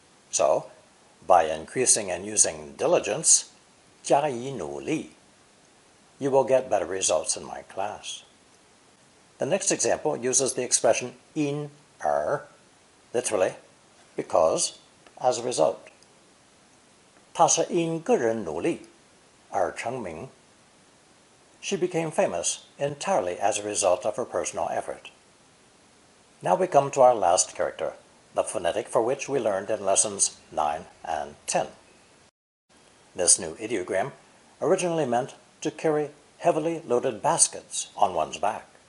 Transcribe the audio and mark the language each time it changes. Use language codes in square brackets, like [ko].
[en] So, by increasing and using diligence, [zh] 加以努力, [en] you will get better results in my class. The next example uses the expression 因而, literally, because, as a result. [zh] 她是因个人努力而成名. [en] She became famous entirely as a result of her personal effort. Now we come to our last character, the phonetic for which we learned in lessons 9 and 10. This new ideogram originally meant to carry heavily loaded baskets on one's back.